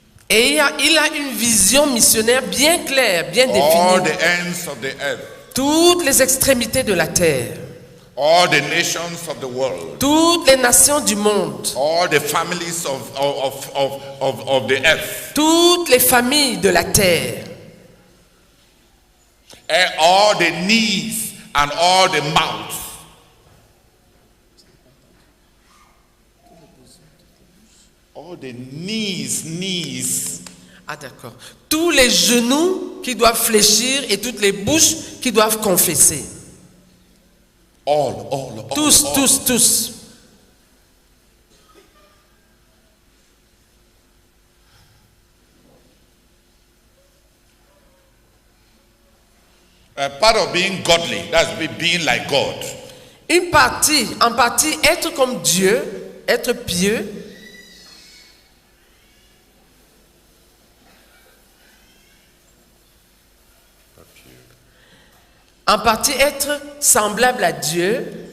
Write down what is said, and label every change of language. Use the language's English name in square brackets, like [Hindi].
[French] Et il a une vision missionnaire bien claire, bien [English] All [French] définie. [English] the ends of the earth, [French] Toutes les extrémités de la terre, [English] all the nations of the world, [French] toutes les nations du monde, [English] all the families of the earth, [French] toutes les familles de la terre, [English] and all the knees and all the mouths. All the knees. [French] Ah d'accord. Tous les genoux qui doivent fléchir et toutes les bouches qui doivent confesser. [English] All. [French] Tous. [English] Part of being godly, that's being like God. [French] En partie, être comme Dieu, être pieux. En partie, être semblable à Dieu.